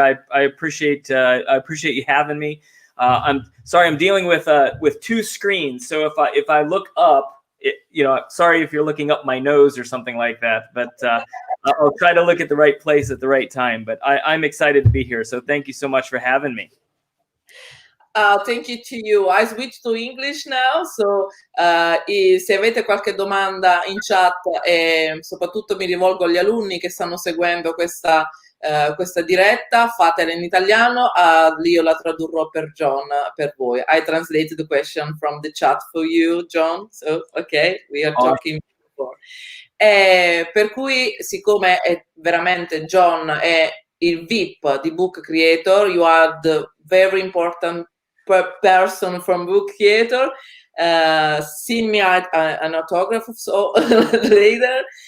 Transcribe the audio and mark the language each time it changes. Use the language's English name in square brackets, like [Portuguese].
[English] I appreciate you having me. I'm sorry, I'm dealing with two screens, so if I look up, sorry if you're looking up my nose or something like that, but I'll try to look at the right place at the right time. But I'm excited to be here, so thank you so much for having me. Thank you to you. I switch to English now, so [Italian] se avete qualche domanda in chat e soprattutto mi rivolgo agli alunni che stanno seguendo questa diretta, fatela in italiano, io la tradurrò per John, per voi. [English] I translated the question from the chat for you, John, so okay, we are talking before. [Italian] Per cui, siccome è veramente John è il VIP di Book Creator, [English] you are the very important person from Book Creator, send me an autograph so later.